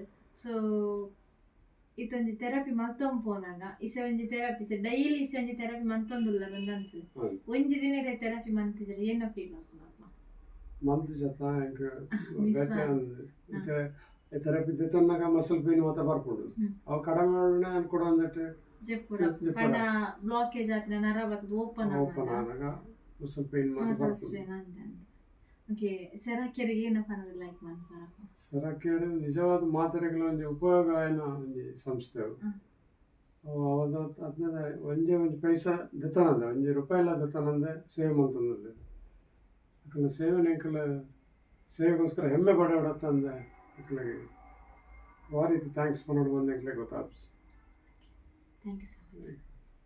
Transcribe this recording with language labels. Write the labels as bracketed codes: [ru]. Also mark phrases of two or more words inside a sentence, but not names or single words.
[tcy] ಸೊ ಇತ್ತೊಂದು ಥೆರಪಿ ಮಲ್ತೊಂದು ಪೋನಾಗ ಇಸೆ ಒಂಜಿ ಥೆರಪಿ ಡೈಲಿ ಇಸೆ ಒಂಜಿ ಥೆರಪಿ ಮಂತೊಂದುಲ್ಲ ಬಂದು ಅನ್ಸು. [kn] ಒಂಜಿ ದಿನ ಥೆರಪಿ ಮಂತಿದ್ರೆ ಏನೋ ಫೀಲ್ ಆಗ್ತದೆ? [tcy] ಮಂತಿಜತ ಎಂಕ ಥೆರಪಿ ದೆತೊನ್ನಾಗ [en] muscle pain [tcy] ಮಾತ್ರ ಬರ್ಪುಂಡು ಅವು ಕಡಿಮೆ ಅನ್ಕೊಡ ಅಂದಟ್ಟು ಬ್ಲಾಕೇಜ್ ಆತಿನ ನರ ಬರ್ತದ ಓಪನ್ ಆದಾಗ [en] muscle pain [tcy] ಮಾತ್ರ ಬರ್ಪುಂಡು. [kn] ಓಕೆ, ಸೆರಾಕೆರಿಗೆ ಏನಪ್ಪ ಅನ್ನೋದು ಲೈಕ್ ಮಾಡ್ತಾರ? [tcy] ಸೆರಾಕೆರ್ ನಿಜವಾದ ಮಾತ್ರೆಗಳ ಒಂದು ಉಪಯೋಗ ಏನ ಒಂದು ಸಂಸ್ಥೆ ಅವದ ಅದನ್ನ ಒಂಜಿ ಪೈಸಾ ದೆತನಂದ 1 ರೂಪಾಯಿ ಎಲ್ಲ ದೆತನಂದೆ ಸೇವೆ ಮಂತಂದ್ರೆ ಅಕಲ ಸೇವೆ ಎಂಕಲ ಸೇವೆಗೋಸ್ಕರ ಹೆಮ್ಮೆ ಪಡೋಡತ್ತಂದೆ ಅಕಲಿಗೆ ಭಾರಿ ಥ್ಯಾಂಕ್ಸ್ ಪನ್ನೋಡು ಬಂದು ಎಂಕಲೆ ಗೊತ್ತಾಗ್ತದೆ. [en] Thank you so much.